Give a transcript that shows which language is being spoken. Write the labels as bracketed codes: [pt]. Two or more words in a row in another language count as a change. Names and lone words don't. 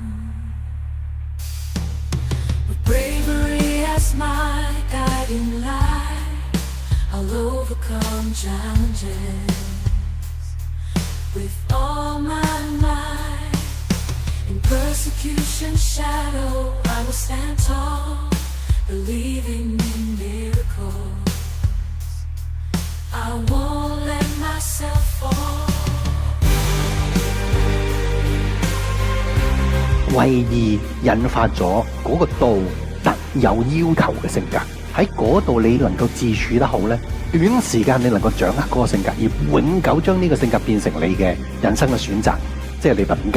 [en] With bravery as my guiding light, I'll overcome challenges with all my might.In persecution's shadow, I will stand tall, believing in miracles. I won't let myself fall. [yue] 為義引發咗嗰個道德有要求嘅性格，喺嗰度你能夠自處得好呢，短時間你能夠掌握嗰個性格，而永久將呢個性格變成你嘅人生嘅選擇，即係你品格。